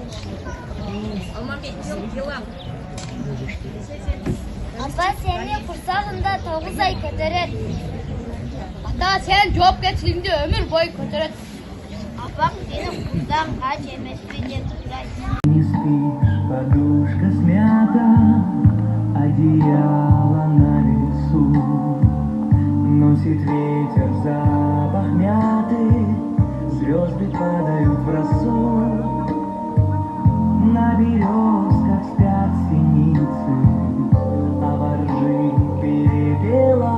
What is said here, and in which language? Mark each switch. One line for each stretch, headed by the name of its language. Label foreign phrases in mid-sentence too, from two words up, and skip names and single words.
Kyrgyz: Апа сени курсагында 9 ай көтөрөт. Ата сен жоопкерчилигиңди өмүр бою көтөрөт. Апаң сени курсаң ач эмеспи деп сурайт.
Russian: Не спишь, подушка смята, одеяло на лицу, носит ветер запах мяты, звезды падают в росу, на березках спят синицы, а во ржи перепела.